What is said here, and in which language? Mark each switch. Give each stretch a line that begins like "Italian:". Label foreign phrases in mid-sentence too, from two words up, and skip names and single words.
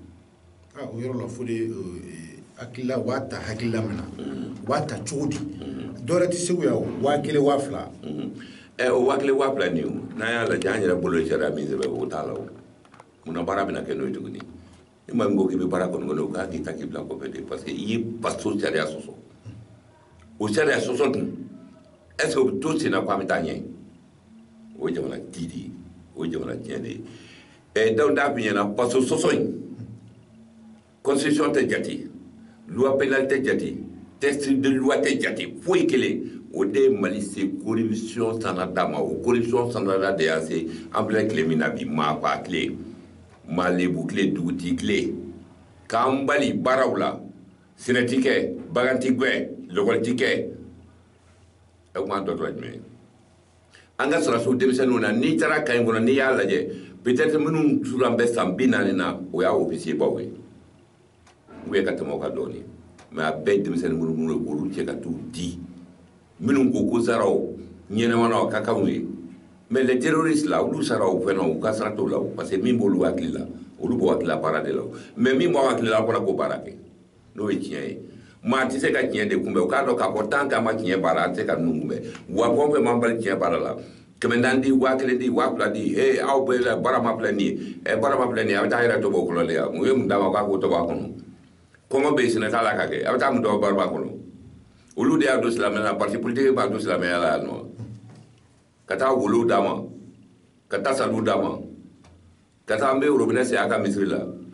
Bambara: O yɔrɔ la Fode hakilila u b'a ta hakilila min na u b'a ta cogo di dɔ wɛrɛ tɛ Segu yan 1000 2000. O 1000 2000 nin o n'an y'a lajɛ an yɛrɛ bolo sariya min sɛbɛn o t'a la o munna baara bɛna kɛ n'o ye tuguni ni maa min ko k'i bɛ baara kɔni kɔnɔ o k'a k'i ta k'i bila kɔfɛ de
French: parce que
Bambara: i ye faso sariya sɔsɔ o sariya sɔsɔ dun
French: est ce que
Bambara: o bɛ to sen na ko an bɛ taa ɲɛ o ye jamana di de ye o ye jamana tiɲɛ de ye Dawu n'a f'i ɲɛna faso sɔsɔ in constitution tɛ jate
French: loi pénale
Bambara: tɛ jate
French: texte de loi
Bambara: tɛ jate foyi kelen o de ye Mali se corruption sanada ma o corruption sanada de y'a se an filɛ tile min na bi maafa tile maalebu tile dugutigi tile k'an bali baaraw la sɛnɛ ti kɛ bagan ti gɛn lɔgɔli ti kɛ o kuma dɔ tora jumɛn an ka sɔrɔsiw denmisɛnninw na n'i taara Kayi kɔnɔ n'i y'a lajɛ peut-être minnu turan bɛ san 40 na o y'a officier baw ye
French: ou bien
Bambara: ka tɛmɛ o kan dɔɔnin mais a bɛɛ denmisɛnnin minnu ye olu cɛ ka t'u di minnu ko ko saraw ɲɛnɛmanaw ka kanw ye
French: mais les terroristes là
Bambara: olu saraw fɛnɛ u ka sara t'o la
French: parce que
Bambara: min b'olu hakili la olu b'o hakili la baara de la mais min b'aw hakili la a fɔra ko baara kɛ n'o ye tiɲɛ ye maa tɛ se ka tiɲɛ de kunbɛn o k'a dɔn k'a fɔ
French: tant que
Bambara: a ma tiɲɛ baara a tɛ se ka ninnu kunbɛn wa fɛn o fɛn man bali tiɲɛ baara la 100 di 1000 di 2000 di aw bɛɛ la baara ma filɛ nin ye baara ma filɛ nin ye a bɛ taa yɛrɛ to bɔ kɔnɔ de ya mun ye mun d'a ma k'a k'o to bɔ a kɔnɔ kɔngɔ bɛ yen sɛnɛ t'a la ka kɛ a bɛ taa mun dɔ baara b'a kɔnɔ olu de y'a don silamɛya la
French: parti politique
Bambara: b'a don silamɛya la yan nɔ ka taa wolow d'a ma ka taa saliw d'a ma ka taa an bɛ robinet sen a ka misiri la